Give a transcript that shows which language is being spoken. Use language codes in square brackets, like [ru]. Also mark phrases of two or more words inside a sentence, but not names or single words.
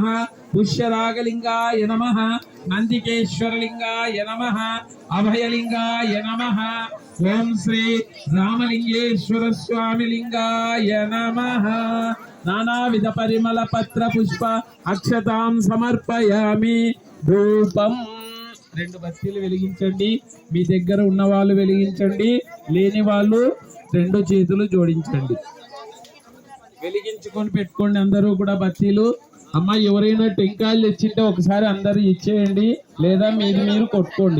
[sa] पुष्यरागलिंगाय नमः। नंदिकेश्वरलिंगाय नमः। अभयलिंगाय नमः। ओम श्री रामलिंगेश्वर स्वामी लिंगाय नमः। नानाविध परिमल पत्र पुष्प अक्षतां समर्पयामि। [te] धूपం రెండు బత్తీలు వెలిగించండి। మీ దగ్గర ఉన్న వాళ్ళు వెలిగించండి, లేని వాళ్ళు రెండు చేతులు జోడించండి, వెలిగించుకొని పెట్టుకోండి అందరూ కూడా బత్తీలు। అమ్మ ఎవరైనా టెంకాయలు తెచ్చింటే ఒకసారి అందరూ ఇచ్చేయండి, లేదా మీది మీరు కొట్టుకోండి।